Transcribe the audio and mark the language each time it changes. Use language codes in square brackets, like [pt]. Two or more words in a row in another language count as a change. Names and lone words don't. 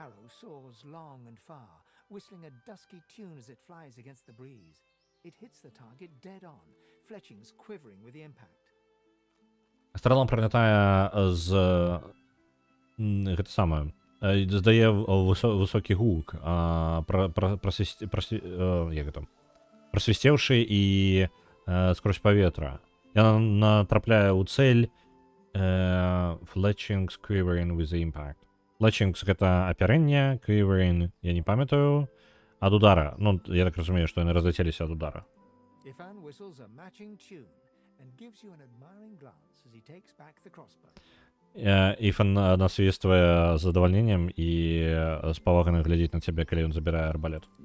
[be] Страла пролятае з гэта самае, здае высокі гук, прасвісцеўшы і скрозь паветра. Яна натрапляе ў цэль, [en] fletchings quivering with the impact. [be] Fletchings гэта апярэнне, quivering, я не памятаю, ад удара. Ну, я так разумею, што яны разляцеліся ад удара. Іфан насвіствае з задавальненнем і з павагай глядзіць на цябе, калі ён забірае арбалет.